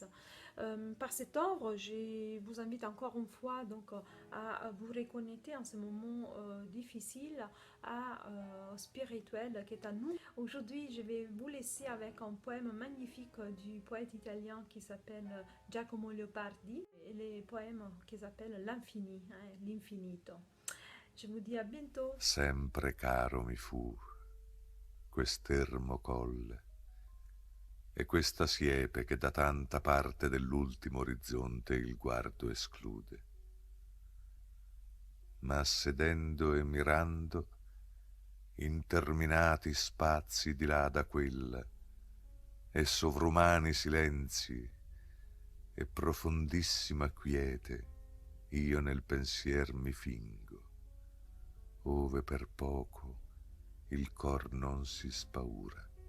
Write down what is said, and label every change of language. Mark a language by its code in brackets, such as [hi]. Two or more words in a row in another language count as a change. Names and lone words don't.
[fr] Par cette œuvre, je vous invite encore une fois donc, à vous reconnecter en ce moment difficile au spirituel qui est à nous. Aujourd'hui, je vais vous laisser avec un poème magnifique du poète italien qui s'appelle Giacomo Leopardi et les poèmes qui s'appellent L'infini, l'infinito. Je vous dis à bientôt. [it] Sempre caro mi fu quest'ermo colle e questa siepe che da tanta parte dell'ultimo orizzonte il guardo esclude. Ma sedendo e mirando interminati spazi di là da quella, e sovrumani silenzi e profondissima quiete, io nel pensier mi fingo, ove per poco il cor non si spaura.